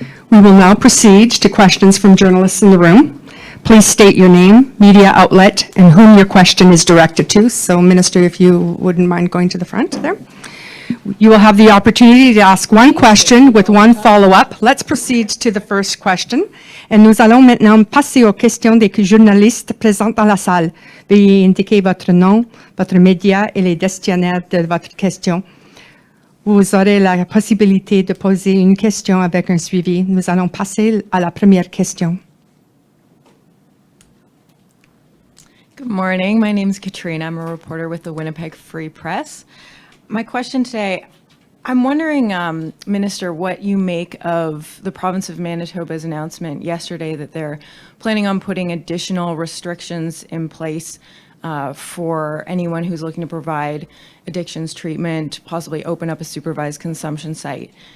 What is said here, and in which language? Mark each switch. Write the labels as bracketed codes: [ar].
[en] We will now proceed to questions from journalists in the room. Please state your name, media outlet, and whom your question is directed to. So, Minister, if you wouldn't mind going to the front there. You will have the opportunity to ask one question with one follow-up. Let's proceed to the first question. [fr] Et nous allons maintenant passer aux questions des journalistes présents dans la salle. Veuillez indiquer votre nom, votre média et les destinataires de votre question. Vous aurez la possibilité de poser une question avec un suivi. Nous allons passer à la première question. [en] Good morning. My name is Katrina. I'm a reporter with the Winnipeg Free Press. My question today, I'm wondering, Minister, what you make of the province of Manitoba's announcement yesterday that they're planning on putting additional restrictions in place for anyone who's looking to provide addictions treatment, possibly open up a supervised consumption site.